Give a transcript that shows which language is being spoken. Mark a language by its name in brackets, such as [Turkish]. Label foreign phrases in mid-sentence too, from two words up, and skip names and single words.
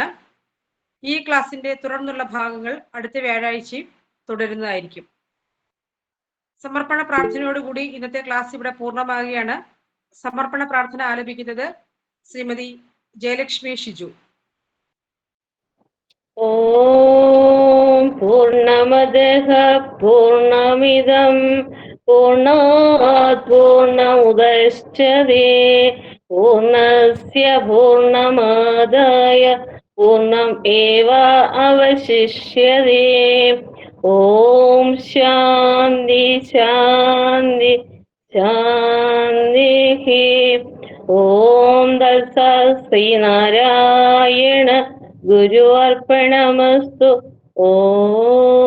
[Malayalam] ഈ ക്ലാസിന്റെ തുടർന്നുള്ള ഭാഗങ്ങൾ അടുത്ത വ്യാഴാഴ്ചയും തുടരുന്നതായിരിക്കും. സമർപ്പണ പ്രാർത്ഥനയോടുകൂടി ഇന്നത്തെ ക്ലാസ് ഇവിടെ പൂർണ്ണമാകുകയാണ്. സമർപ്പണ പ്രാർത്ഥന ആലപിക്കുന്നത് ശ്രീമതി ജയലക്ഷ്മി ഷിജു. [Sanskrit] ഓം പൂർണ്ണമദഃ പൂർണ്ണമിദം പൂർണ്ണാത് പൂർണ്ണമുദച്യതേ പൂർണ്ണസ്യ പൂർണ്ണമാദായ പൂർണ്ണം ഏവ അവശിഷ്യതേ. ഓം ശാന്തി ശാന്തി ശാന്തി. ഓം തത്സത് ശ്രീനാരായണ ഗുരു അർപ്പണമസ്തു. ഓം